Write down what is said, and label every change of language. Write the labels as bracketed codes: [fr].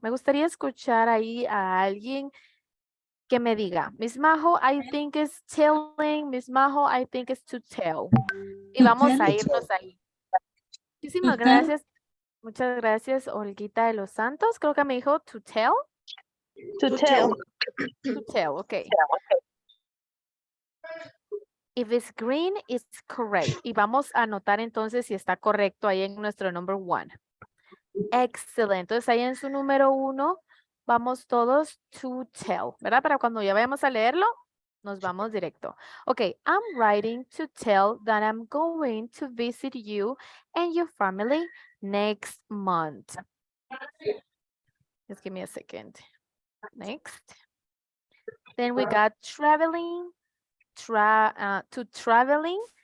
[es] Me gustaría escuchar ahí a alguien que me diga, Miss Majo, [en] I think it's telling. Miss Majo, I think it's to tell. [es] Y vamos a irnos ahí. Muchísimas gracias. Muchas gracias, Olguita de los Santos. Creo que me dijo to tell. [en] To tell. To tell, okay. If it's green, it's correct. [es] Y vamos a anotar entonces si está correcto ahí en nuestro number 1. Excellent. Entonces ahí en su número 1 vamos todos to tell, ¿verdad? Para cuando ya vayamos a leerlo, nos vamos directo. [en] Okay, I'm writing to tell that I'm going to visit you and your family next month. Just give me a second. Next. Then we got traveling. To traveling.